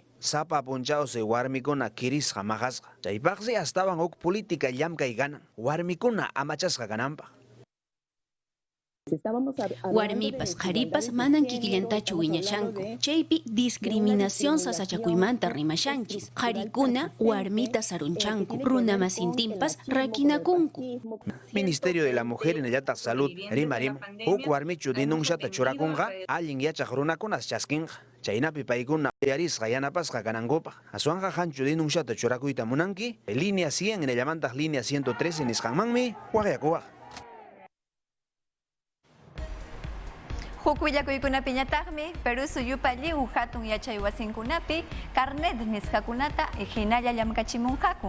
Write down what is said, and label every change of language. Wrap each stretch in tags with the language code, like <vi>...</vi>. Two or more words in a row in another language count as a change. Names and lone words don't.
<qu>Sapa punchawse warmikuna kirisqa maqasqa. Chaypaqsi astawan huk política llamkay ganan, warmikuna amachasqa kananpaq. Warmipas qharipas manan kikillantachu wiñashanku. Chaypi discriminación sasachakuymanta rimashanchis. Qharikuna warmita sarunchanku. Runa masintinpas rakinakunku. Ministerio de la Mujer hinallataq Salud rimarim. Huk warmichu denunciata churakunqa allin yachaq runakunas chaskinqa. Chaynapi paykuna yarisqa yanapasqa kanankupaq. Aswanqa hanchu denunciata churakuyta munanki. Línea 100 hinallamantaq línea 113 nisqanmanmi waqyakuwaq. Huk willakuykunapi ñataqmi Perú suyupa lliw hatun yachay wasinkunapi carnet nisqakunata hinalla llamkachimunqaku.</qu>